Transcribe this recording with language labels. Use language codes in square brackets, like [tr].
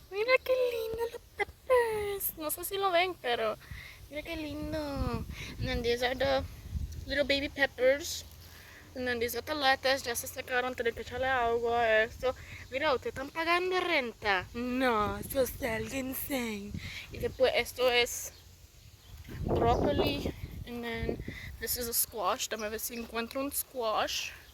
[es] Mira qué lindo los peppers. No sé si lo ven, pero mira qué lindo. [en] And then these are the little baby peppers. And then these are the lettuce. [es] Ya se secaron. Tienen que echarle agua a esto. Mira, ¿ustedes están pagando renta? No, eso está algo insane. Y después esto es broccoli. [en] And then this is a squash. [es] Dame ver si encuentro un squash.